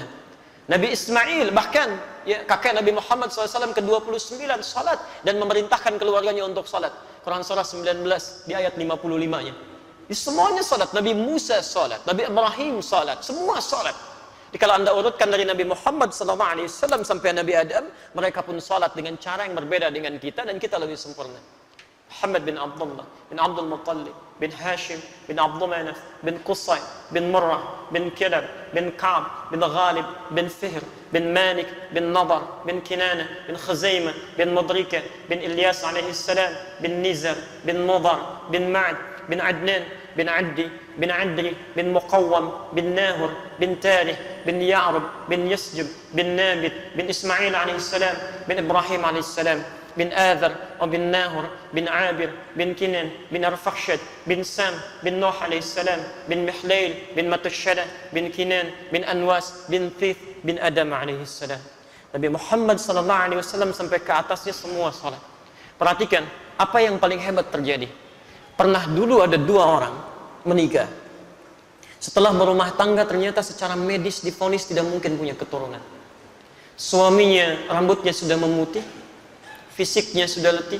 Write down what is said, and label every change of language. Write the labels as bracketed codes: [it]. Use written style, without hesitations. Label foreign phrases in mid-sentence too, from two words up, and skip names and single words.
[id] Nabi Ismail bahkan ya, kakek Nabi Muhammad SAW ke-29 salat dan memerintahkan keluarganya untuk salat, Quran surah 19 di ayat 55-nya. Semuanya salat. Nabi Musa salat, Nabi Ibrahim salat, semua salat. Jadi kalau Anda urutkan dari Nabi Muhammad SAW sampai Nabi Adam, mereka pun salat dengan cara yang berbeda dengan kita, dan kita lebih sempurna. Muhammad bin Abdullah bin Abdul Muttalib bin Hashim bin Abdul Manaf bin Qusay bin Murrah bin Kilab bin Ka'b bin Ghalib bin Fihr bin Malik bin Nadar bin Kinana bin Khuzaimah bin Mudrika bin Ilyas [ar] alaihi salam [id] bin Nizar bin Mudar bin Ma'ad bin Adnan bin Addi bin Adri bin Muqawwam bin Nahur bin Tarih bin Ya'rub bin Yasjub bin Nabit bin Ismail [ar] alaihi salam [id] bin Ibrahim [ar] alaihi salam [id] bin Adhar bin Nahur bin Abir bin Kinan bin Arfakhshad bin Sam bin Nuh [ar] alaihi salam [id] bin Mihlail bin Matushada bin Kinan bin Anwas bin Thith bin Adam [ar] alaihi salam. [id] Nabi Muhammad [ar] sallallahu alaihi wasallam [id] sampai ke atasnya semua salat. Perhatikan apa yang paling hebat terjadi. Pernah dulu ada 2 orang menikah. Setelah berumah tangga ternyata secara medis divonis tidak mungkin punya keturunan. Suaminya rambutnya sudah memutih, fisiknya sudah letih.